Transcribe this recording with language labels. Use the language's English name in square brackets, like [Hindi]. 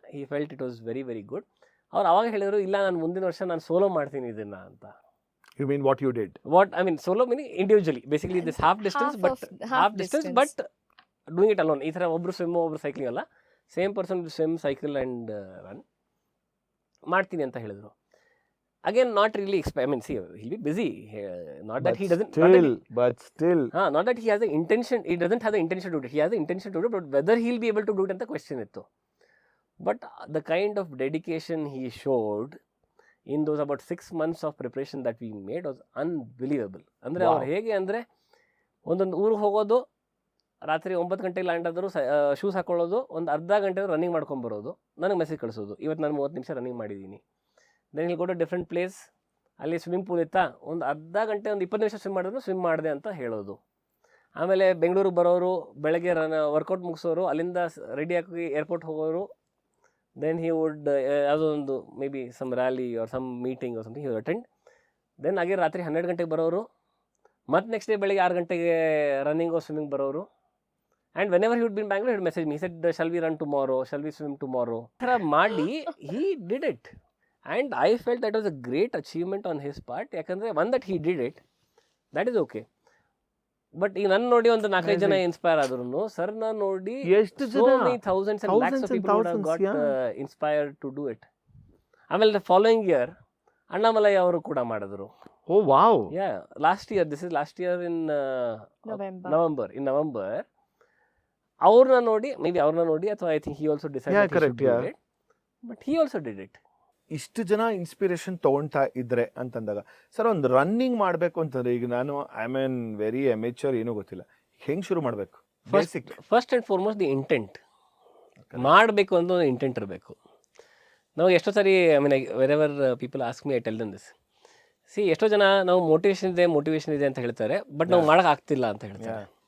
[English] He felt it was very very good. [Kannada] ಅವ್ರು ಅವಾಗ ಹೇಳಿದರು, ಇಲ್ಲ ನಾನು ಮುಂದಿನ ವರ್ಷ ನಾನು ಸೋಲೋ ಮಾಡ್ತೀನಿ ಇದನ್ನು ಅಂತ. [English] You mean what you did? What I mean solo meaning individually, basically this half distance but doing it alone. [Kannada] ಈ ಥರ ಒಬ್ಬರು ಸ್ವಿಮ್ಮು ಒಬ್ಬರು ಸೈಕ್ಲಿಂಗ್ ಅಲ್ಲ, same person swim cycle and run ಮಾಡ್ತೀನಿ ಅಂತ ಹೇಳಿದರು. [English] Again not really I mean see he'll be busy, not that he doesn't but still not that he has the intention, he doesn't have the intention to do it, he has the intention to do it, but whether he'll be able to do it ಅಂತ question ಇತ್ತು. But the kind of dedication he showed in those about 6 months of preparation that we made was unbelievable. [Kannada] ಅಂದರೆ ಅವ್ರು ಹೇಗೆ ಅಂದರೆ ಒಂದೊಂದು ಊರಿಗೆ ಹೋಗೋದು, ರಾತ್ರಿ 9 ಗಂಟೆಗೆ ಲ್ಯಾಂಡ್ ಆದರೂ ಶೂಸ್ ಹಾಕೊಳ್ಳೋದು, ಒಂದು ಅರ್ಧ ಗಂಟೆ ರನ್ನಿಂಗ್ ಮಾಡ್ಕೊಂಬರೋದು, ನನಗೆ ಮೆಸೇಜ್ ಕಳಿಸೋದು, ಇವತ್ತು ನಾನು 30 ನಿಮಿಷ ರನ್ನಿಂಗ್ ಮಾಡಿದ್ದೀನಿ. [English] then he'll go to different place, [Kannada] ಅಲ್ಲಿ ಸ್ವಿಮ್ಮಿಂಗ್ ಪೂಲ್ ಇತ್ತಾ, ಒಂದು ಅರ್ಧ ಗಂಟೆ ಒಂದು 20 ನಿಮಿಷ ಸ್ವಿಮ್ ಮಾಡಿದ್ರು ಸ್ವಿಮ್ ಮಾಡಿದೆ ಅಂತ ಹೇಳೋದು. ಆಮೇಲೆ ಬೆಂಗಳೂರಿಗೆ ಬರೋರು, ಬೆಳಗ್ಗೆ ವರ್ಕೌಟ್ ಮುಗಿಸೋರು, ಅಲ್ಲಿಂದ ರೆಡಿ ಆಗಿ ಏರ್ಪೋರ್ಟ್ ಹೋಗೋರು. [English] then he would [Kannada] ಯಾವುದೋ ಒಂದು [English] May be some rally or some meeting or something he would attend. [Kannada] Then ಹಾಗೆ ರಾತ್ರಿ 12 ಗಂಟೆಗೆ ಬರೋರು, ಮತ್ತು ನೆಕ್ಸ್ಟ್ ಡೇ ಬೆಳಗ್ಗೆ 6 ಗಂಟೆಗೆ ರನ್ನಿಂಗು ಸ್ವಿಮ್ಮಿಂಗ್ ಬರೋರು. [English] and whenever he would be in Bangalore he would message me, said shall we run tomorrow, shall we swim tomorrow, [Kannada] ಈ ಥರ ಮಾಡಿ [English] He did it. And I felt that was a great achievement on his part. [Kannada] ಯಾಕಂದರೆ [English] One that he did it, that is okay. [Kannada] But ಈಗ ನನ್ನ ನೋಡಿ ಒಂದು 4-5 ಜನ inspire ಆದ್ರೂ, ಸರ್ನ ನೋಡಿ ಎಷ್ಟು [English] so many thousands and lakhs of people would have got inspired to do it. [Kannada] ಆಮೇಲೆ [English] the following year [Kannada] ಅಣ್ಣಾಮಲೈ ಅವರು ಕೂಡ ಮಾಡಿದ್ರು. [English] Oh wow. Yeah, last year in November [Kannada] ಅವ್ರನ್ನ ನೋಡಿ, [English] May be ಅವ್ರನ್ನ ನೋಡಿ, ಅಥವಾ I think he also decided to do it, but he also did it. [Kannada] ಇಷ್ಟು ಜನ ಇನ್ಸ್ಪಿರೇಷನ್ ತೊಗೊಳ್ತಾ ಇದ್ರೆ ಅಂತಂದಾಗ, ಸರ್ ಒಂದು ರನ್ನಿಂಗ್ ಮಾಡಬೇಕು ಅಂತಂದ್ರೆ, ಈಗ ನಾನು [English] I mean very amateur, [Kannada] ಏನೂ ಗೊತ್ತಿಲ್ಲ, ಹೆಂಗೆ ಶುರು ಮಾಡಬೇಕು? [English] First and foremost the intent. [Kannada] ಮಾಡಬೇಕು ಅನ್ನೋ ಇಂಟೆಂಟ್ ಇರಬೇಕು. ನಾವು ಎಷ್ಟೋ sorry [English] I mean wherever people ask me, I tell them this. [Kannada] C, ಎಷ್ಟೋ ಜನ ನಾವು ಮೋಟಿವೇಶನ್ ಇದೆ ಅಂತ ಹೇಳ್ತಾರೆ, ಬಟ್ ನಾವು ಮಾಡೋಕ್ಕಾಗ್ತಿಲ್ಲ ಅಂತ ಹೇಳ್ತಾರೆ.